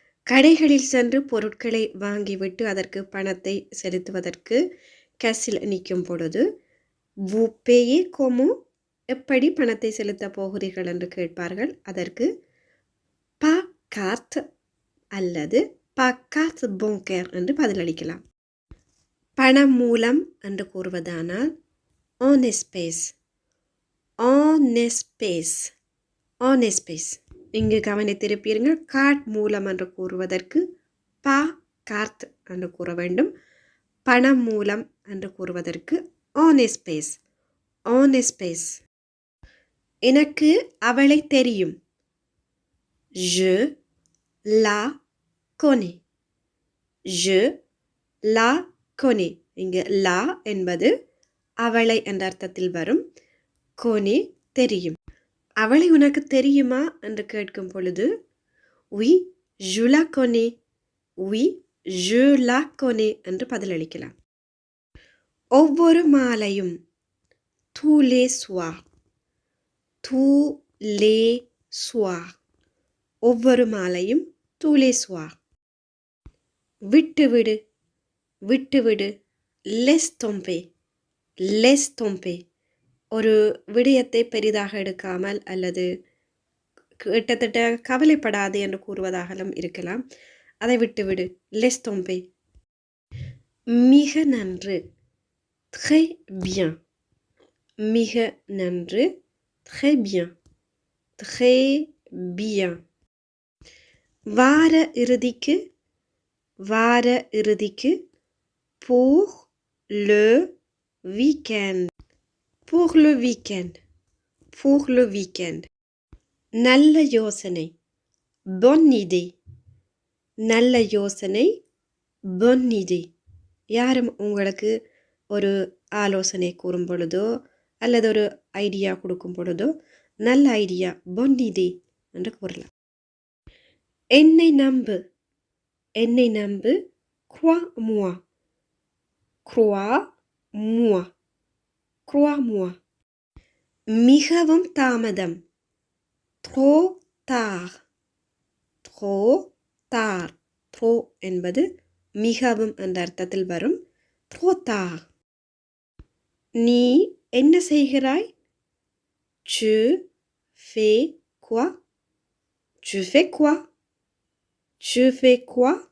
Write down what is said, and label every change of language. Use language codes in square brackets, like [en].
[ta] கடைகளில் சென்று பொருட்களை வாங்கிவிட்டு அதற்கு பணத்தை செலுத்துவதற்கு கேஷில் நிற்கும் பொழுது [fr] vous payez comment [ta] எப்படி பணத்தை செலுத்த போகிறீர்கள் என்று கேட்பார்கள். அதற்கு pas carte அல்லது [fr] pas carte bancaire [ta] என்று பதிலளிக்கலாம். பணம் மூலம் என்று கூறுவதானால் [fr] en espèce en espèce en espèce. [ta] இங்கு கவனித்திருப்பீர்கள், கார்ட் மூலம் என்று கூறுவதற்கு [fr] pas carte [ta] என்று கூற வேண்டும். பணம் மூலம் என்று கூறுவதற்கு [fr] en espèce en espèce. [ta] எனக்கு அவளை தெரியும் [fr] je la connais je la connais. [ta] இங்கு la என்பது அவளை என்ற அர்த்தத்தில் வரும். connais தெரியும். அவளை உனக்கு தெரியுமா என்று கேட்கும் பொழுது [fr] oui je la connais [ta] oui je la connais என்று பதிலளிக்கலாம். ஒவ்வொரு மாலையும் [fr] tous les soirs tous les soirs ஒவ்வொரு மாலையும் tous les soirs. [ta] விட்டுவிடு விட்டுவிடு [fr] laisse tomber laisse tomber. [ta] ஒரு விடயத்தை பெரிதாக எடுக்காமல் அல்லது கிட்டத்தட்ட கவலைப்படாது என்று கூறுவதாகவும் இருக்கலாம். அதை விட்டுவிடு [fr] laisse tomber. [ta] மிக நன்று [fr] très bien மிக நன்று très bien très bien. [ta] வார இறுதிக்கு வார இறுதிக்கு [fr] pour le week-end pour le week-end pour le week-end. [ta] நல்ல யோசனை [fr] bonne idée நல்ல யோசனை bonne idée. [ta] யாரும் உங்களுக்கு ஒரு ஆலோசனை கூறும் பொழுதோ அல்லது ஒரு ஐடியா கொடுக்கும் பொழுதோ நல்ல ஐடியா [fr] bonne idée [ta] என்று கூறலாம். என்னை நம்பு என்னை நம்பு [fr] crois moi crois moi crois moi. [ta] மிகவும் தாமதம் [fr] trop tard trop tard. [ta] trop என்பது மிகவும் என்ற அர்த்தத்தில் வரும். [fr] trop tard. [ta] நீ என்ன செய்கிறாய் [fr] tu fais quoi? Tu fais quoi? Tu fais quoi?